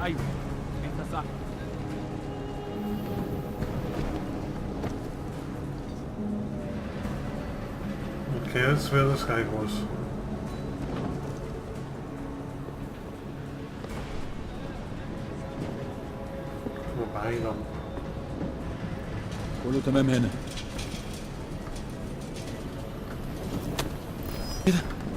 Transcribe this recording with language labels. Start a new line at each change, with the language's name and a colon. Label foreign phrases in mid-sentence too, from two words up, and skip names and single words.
Arabic: أيوة أنت صح.
German: Okay, jetzt wäre das gleich was. Wobei dann.
Arabic: كله تمام هنا. ايه ده؟